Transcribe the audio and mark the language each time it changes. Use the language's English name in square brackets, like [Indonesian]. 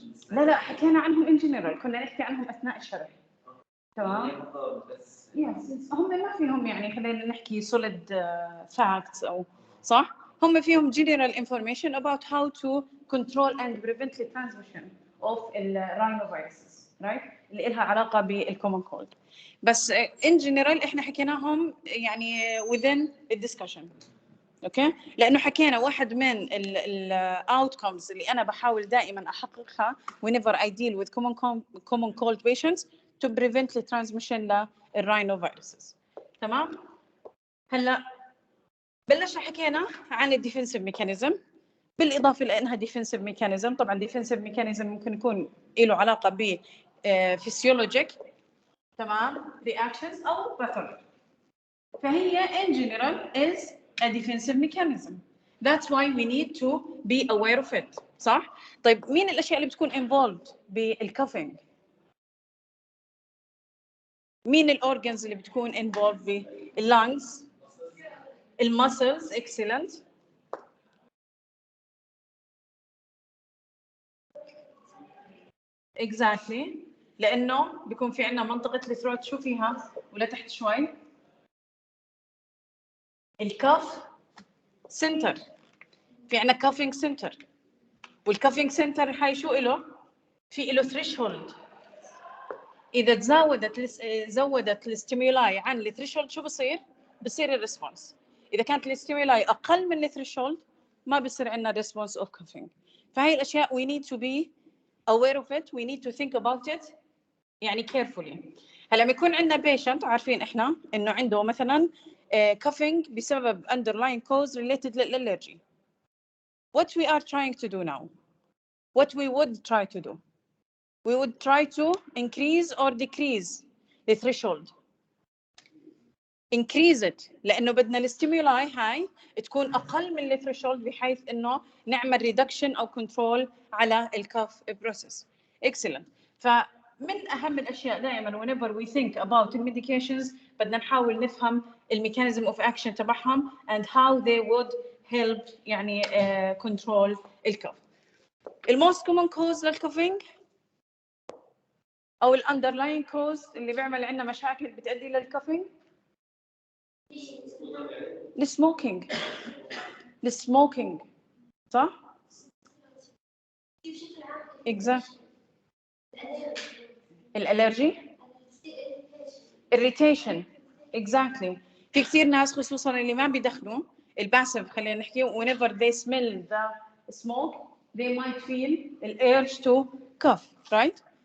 [Arabic] لا حكينا عنهم ان جنرال، كنا نحكي عنهم اثناء الشرح. تمام. يس هم ما فيهم يعني خلينا نحكي [English] solid facts [Arabic] او صح، هم فيهم [English] general information about how to control and prevent the transmission of rhinoviruses، right؟ اللي لها علاقه بالcommon cold. [Arabic] بس in general احنا حكيناهم يعني within the discussion. اوكي؟ لانه حكينا واحد من الاوتكمز اللي انا بحاول دائما احققها [English] whenever I deal with common cold patients to prevent the transmission [Arabic] للرhinoviruses. تمام؟ هلا بلشنا حكينا عن الديفنسيف ميكانيزم، بالاضافه لانها ديفنسيف ميكانيزم، طبعا ديفنسيف ميكانيزم ممكن يكون له علاقه ب physiologic، تمام، reactions او pathology. [English] فهي in general is a defensive mechanism. That's why we need to be aware of it. [Arabic] صح؟ طيب مين الأشياء اللي بتكون involved بالكفينج؟ مين الأورجنز اللي بتكون involved باللانجز؟ المسلز. [English] excellent. exactly. [Arabic] لأنه بيكون في عندنا منطقة الثروت شو فيها؟ ولا تحت شوي؟ الكف سنتر. في عندنا كافينج سنتر، والكافينج سنتر هاي شو إله؟ في له ثريشولد. إذا زودت الستيمولاي عن الثريشولد شو بصير؟ بصير الريسبونس. إذا كانت الستيمولاي أقل من الثريشولد ما بصير عندنا ريسبونس أوف كافينج. فهي الأشياء [English] we need to be aware of it, we need to think about it يعني carefully. [Arabic] هلا لما يكون عندنا patient عارفين إحنا إنه عنده مثلاً coughing بسبب [English] underlying cause related [Arabic] للألرجي. [English] What we are trying to do now, what we would try to do, we would try to increase or decrease the threshold. increase it [Arabic] لانه بدنا الستيمولاي هاي تكون اقل من الثريشولد بحيث انه نعمل ريدكشن او كنترول على الكاف بروسيس. [English] excellent. [Arabic] فمن اهم الاشياء دائما [English] whenever we think about medications [Arabic] بدنا نحاول نفهم الميكانيزم اوف اكشن تبعهم [English] and how they would help [Arabic] يعني control الكاف. الموست كومن كوز للكوفينج او الاندرلاين كوز اللي بيعمل عندنا مشاكل بتؤدي للكوفينج السموكينج صح؟ exactly. الالرجي irritation exactly. في كثير ناس خصوصا اللي ما بيدخنوا الباسف خلينا نحكي [English] whenever they smell the smoke they might feel the urge to cough right.